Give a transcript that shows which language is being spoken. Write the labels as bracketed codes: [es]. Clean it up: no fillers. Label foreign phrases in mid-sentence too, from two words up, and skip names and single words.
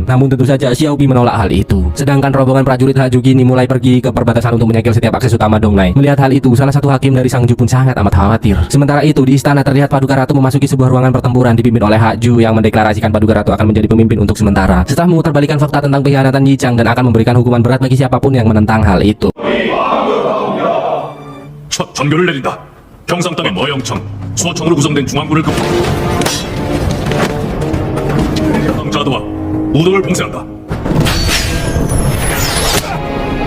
[id] Namun tentu saja Xiaobi menolak hal itu. Sedangkan rombongan prajurit Haju kini mulai pergi ke perbatasan untuk menyegel setiap akses utama Dongnai. Melihat hal itu, salah satu hakim dari Sangju pun sangat amat khawatir. Sementara itu di istana terlihat Paduka Ratu memasuki sebuah ruangan pertempuran dipimpin oleh Haju yang mendeklarasikan Paduka Ratu akan menjadi pemimpin untuk sementara. Setelah memutarbalikan fakta tentang pengkhianatan Yi Chang dan akan memberikan hukuman berat bagi siapapun yang menentang hal itu. [ko] 첫 전교를 내린다. 경상 땅의 머영청, 수어청으로 구성된 중앙군을 자도와 우도를 봉쇄한다.